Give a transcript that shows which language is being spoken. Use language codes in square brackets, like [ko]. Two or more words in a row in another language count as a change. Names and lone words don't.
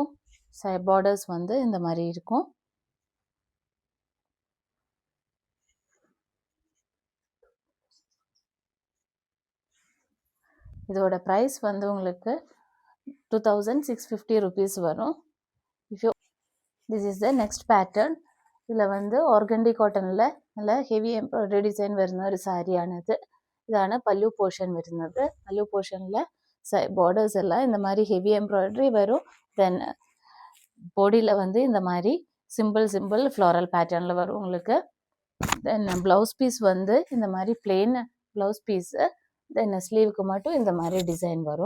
[ta] பார்டர்ஸ் வந்து இந்த மாதிரி இருக்கும். இதோட ப்ரைஸ் வந்து உங்களுக்கு 2650 rupees வரும். [en] this is the next pattern. [ta] இதில் வந்து [en] organdy cotton [ta] நல்ல [en] heavy embroidery design [ml] വരുന്ന ഒരു സാരിയാണിത്. ഇതാണ് പല്ലു പോർഷൻ വരുന്നത്. പല്ലു പോർഷനിൽ [ta] பார்டர்ஸ் எல்லாம் இந்த மாதிரி [en] heavy embroidery [ta] வரும். தென் பாடியில் வந்து இந்த மாதிரி [en] simple floral pattern [ta] வரும் உங்களுக்கு. தென் [en] blouse piece [ta] வந்து இந்த மாதிரி [en] plain blouse piece. [ta] தென் ஸ்லீவுக்கு மட்டும் இந்த மாதிரி டிசைன் வரும்.